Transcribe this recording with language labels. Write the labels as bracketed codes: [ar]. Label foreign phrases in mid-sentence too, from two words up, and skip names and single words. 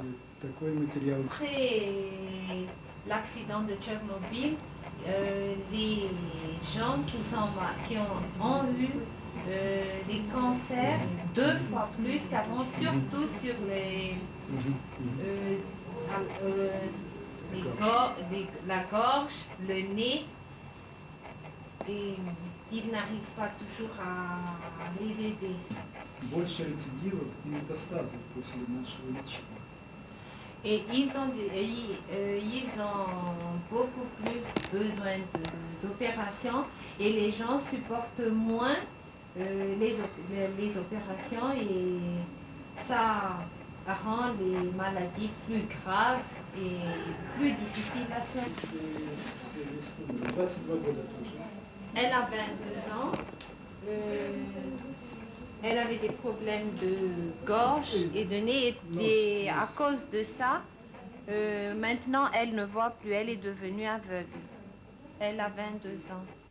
[fr] Après l'accident de Tchernobyl, les gens qui ont eu des cancers 2 fois plus qu'avant, surtout sur la gorge, le nez. Et ils n'arrivent pas toujours à les aider. [ru] Больше рецидивов и метастазов после нашего лечения. [fr] Et ils ont beaucoup plus besoin d'opérations et les gens supportent moins les opérations et ça rend les maladies plus graves et plus difficiles à soigner. [ru] 22 года тоже. [fr] Elle a 22 ans. Elle avait des problèmes de gorge et de nez et à cause de ça, maintenant elle ne voit plus, elle est devenue aveugle. Elle a 22 ans.